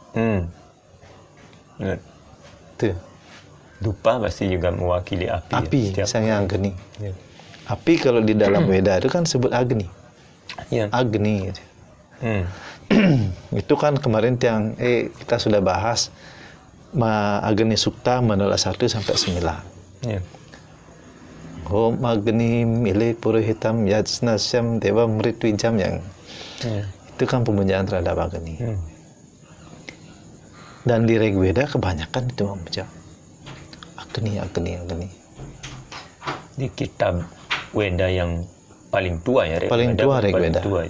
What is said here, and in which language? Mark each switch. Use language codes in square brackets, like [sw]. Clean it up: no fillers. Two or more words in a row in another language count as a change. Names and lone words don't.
[id] Tuh. Dupa pasti juga mewakili api. Api, Sang Agni. Api kalau di dalam Weda itu kan sebut Agni. Agni. Gitu. Itu kan kemarin yang kita sudah bahas Agni Sukta Mandala 1 sampai 9. [sa] Om Agni Mile Purohitam Yajnasyam Dewa Mritwijam [id] yang itu kan pemujaan terhadap Agni. Dan di Rigveda kebanyakan itu memuja Agni. Di kitab Weda yang paling tua ya, paling tua Rigveda. Ya.